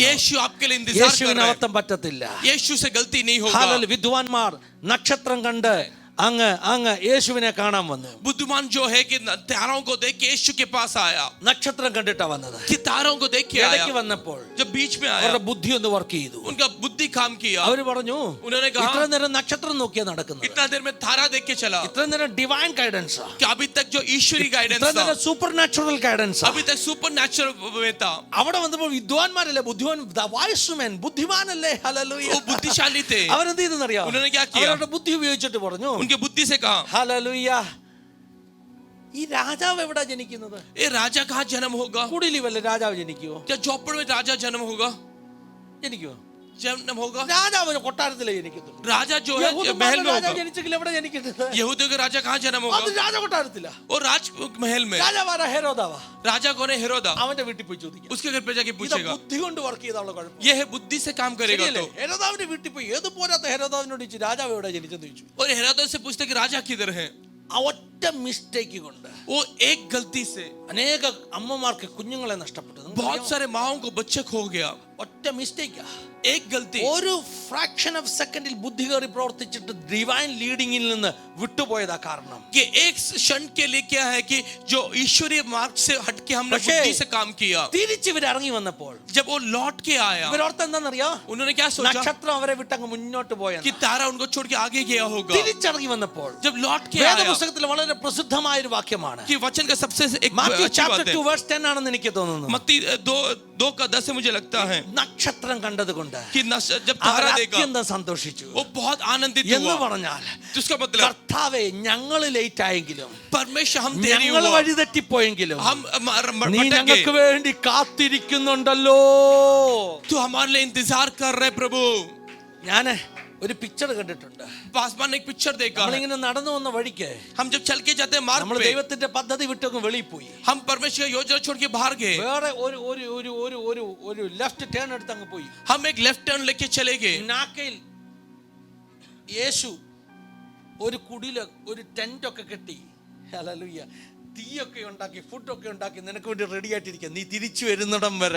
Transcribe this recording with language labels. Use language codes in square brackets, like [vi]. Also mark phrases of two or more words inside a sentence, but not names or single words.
[hi] यीशु आपके लिए इंतजार कर [ml] യേശുവിന് [hi] रहा है. [ml] അബദ്ധം പറ്റത്തില്ല. [hi] यीशु से गलती नहीं होगा. Hallelujah. [ml] വിദ്വാൻമാർ നക്ഷത്രം കണ്ട് അങ്ങ് യേശുവിനെ കാണാൻ വന്നു. [hi] बुद्धिमान जो है कि तारों को देख के यीशु के पास आया, [ml] നക്ഷത്രം കണ്ടിട്ടാ വന്നത്. [hi] कि तारों को देख के [ml] ഇടയ്ക്ക് [hi] आया. [ml] വന്നപ്പോൾ [hi] जब बीच में आया, [ml] അവരുടെ ബുദ്ധി ഒന്ന് വർക്ക് ചെയ്തു. [hi] उनका बुद्धि काम किया. [ml] അവര് പറഞ്ഞു, [hi] उन्होंने कहा, [ml] ഇത്ര നേരം നക്ഷത്രം നോക്കിയാ നടക്കുന്നത്, [hi] इतना देर में तारा देख के चला, [ml] ഇത്ര നേരം [en] divine guidance, [hi] कि अभी तक जो ईश्वरी गाइडेंस [ml] ഇത്ര [hi] था, [ml] നേരം [en] super natural guidance. [hi] अभी तक [en] super natural [hi] में था. [ml] അവിടെ വന്നപ്പോൾ വിദ്വാൻമാരല്ലേ, ബുദ്ധിമാൻ ബുദ്ധിമാനല്ലേ. ഹല്ലേലൂയ. [hi] वो बुद्धिशाली थे. [ml] അവരെന്ത് ചെയ്തെന്നറിയാം? [hi] उन्होंने क्या किया? [ml] അവരുടെ ബുദ്ധി ഉപയോഗിച്ചിട്ട് പറഞ്ഞു, [hi] उनके बुद्धि से कहा, [ml] ഹല്ലേലൂയ, ഈ രാജാവ് എവിടാ ജനിക്കുന്നത്? [hi] ये राजा कहाँ जन्म होगा? [ml] കുടിലി വല്ല രാജാവ് ജനിക്കുവോ? [hi] क्या झोपड़ में राजा जन्म होगा? [ml] ജനിക്കുവോ? [hi] जन्म होगा? [ml] രാജാവ് കൊട്ടാരത്തിലേ ജനിക്കത്തുള്ളൂ. [hi] राजा जो है [ml] യഹൂദന്മാരുടെ [hi] महल में [ml] രാജാവ് [hi] होगा. [ml] ജനിച്ചെങ്കിൽ എവിടെ ജനിക്കുന്നത്? [hi] यहूदियों का राजा कहाँ जन्म [ml] അത് [hi] होगा? [ml] രാജ കൊട്ടാരത്തിലാ. [hi] और राज महल में. [ml] രാജാവാരാ? ഹെരോദാവാ. [hi] राजा कौन है? हेरोदा. [ml] അവന്റെ വീട്ടിൽ പോയി ചോദിക്കാം. [hi] उसके घर पे जाके [ml] ഇത് [hi] पूछेगा. [ml] ബുദ്ധി കൊണ്ട് വർക്ക് ചെയ്താലുള്ള കുഴപ്പം. [hi] ये है बुद्धि से काम करेगा. [ml] ശരിയല്ലേ? [hi] तो [ml] ഹെരോദാവിന്റെ വീട്ടിൽ പോയി ഏത് പോരാത്ത ഹെരോദാവിനോട് ചോദിച്ചു, രാജാവ് എവിടെ ജനിച്ചെന്ന് ചോദിച്ചു. [hi] और हेरोदा से पूछते कि राजा किधर है. [ml] ആ ഒറ്റ മിസ്റ്റേക്ക് കൊണ്ട് [hi] वो एक गलती से [ml] അനേക അമ്മമാർക്ക് കുഞ്ഞുങ്ങളെ നഷ്ടപ്പെട്ടു. [hi] बहुत सारे माओं को बच्चे खो गया. [ml] ഒറ്റ മിസ്റ്റേക്കാ. [hi] एक गलती. [ml] ഒരു [en] fraction of second [ml] ബുദ്ധി കയറി പ്രവർത്തിച്ചിട്ട് [en] divine leading [ml] നിന്ന് വിട്ടുപോയതാ കാരണം. [hi] कि एक क्षण के लिए क्या है कि जो ईश्वरीय मार्ग से हटके हमने [ml] പക്ഷേ [hi] बुद्धि से काम किया. [ml] തിരിച്ച് ഇവർ ഇറങ്ങി വന്നപ്പോൾ [hi] जब वो लौट के आया, [ml] ഇവരോർത്ത് എന്താണെന്നറിയോ? [hi] उन्होंने क्या सोचा? [ml] നക്ഷത്രം അവരെ വിട്ടങ്ങ് മുന്നോട്ട് പോയെന്ന്. [hi] कि तारा उनको छोड़ के आगे गया होगा. [ml] തിരിച്ചിറങ്ങി വന്നപ്പോൾ [hi] जब लौट के आया, [ml] വേദപുസ്തകത്തിൽ വളരെ പ്രസിദ്ധമായ ഒരു വാക്യമാണ്. [hi] कि वचन का सबसे एक [ml] മാത്യു [hi] अच्छी [ml] ചാപ്റ്റർ [hi] बात [ml] 2 [hi] है. [ml] വേഴ്സ് 10 ആണെന്ന് എനിക്ക് തോന്നുന്നു. [hi] मत्ती 2 का 10 से मुझे लगता है [ml] നക്ഷത്രം കണ്ടതുകൊണ്ട് [hi] कि जब [ml] അവർ [hi] तारा देखा [ml] അത്യന്തം സന്തോഷിച്ചു. [hi] वो बहुत आनंदित [ml] എന്ന് [hi] हुआ. [ml] പറഞ്ഞാൽ [hi] जिसका मतलब [ml] കർത്താവേ, ഞങ്ങൾ ലേറ്റ് ആയെങ്കിലും, [hi] परमेश्वर हम देरी [ml] ഞങ്ങൾ [hi] हुआ, [ml] വഴിതെറ്റിപ്പോയെങ്കിലും [hi] हम [ml] നീ [hi] भटक [ml] ഞങ്ങൾക്ക് [hi] गए, [ml] വേണ്ടി കാത്തിരിക്കുന്നുണ്ടല്ലോ. [hi] तू हमारे लिए इंतजार कर रहे प्रभु. [ml] ഞാന് ഒരു പിക്ചർ കണ്ടിട്ടുണ്ട്. [hi] पासवान ने एक पिक्चर देखा है. [ml] നമ്മളിങ്ങനെ നടന്നു വന്ന വഴിക്ക് [hi] हम जब चल के जाते हैं मार्ग [ml] നമ്മൾ [hi] पे, [ml] ദൈവത്തിന്റെ പദ്ധതി വിട്ടങ്ങ് വെളിയിൽ പോയി. [hi] हम परमेश्वर की योजना छोड़ के बाहर गए. [ml] വേറെ ഒരു [en] left turn [ml] എടുത്ത് അങ്ങ് പോയി. [hi] हम एक [en] left turn [hi] लेके चले गए. [ml] നാക്കയിൽ യേശു ഒരു കുടില് ഒരു ടെന്റ് ഒക്കെ കെട്ടി, ഹല്ലേലൂയ, തീയൊക്കെ ഉണ്ടാക്കി ഫുഡൊക്കെ ഉണ്ടാക്കി നിനക്ക് വേണ്ടി റെഡി ആയിട്ടിരിക്കുക, നീ തിരിച്ചു വരുന്നിടം വരെ.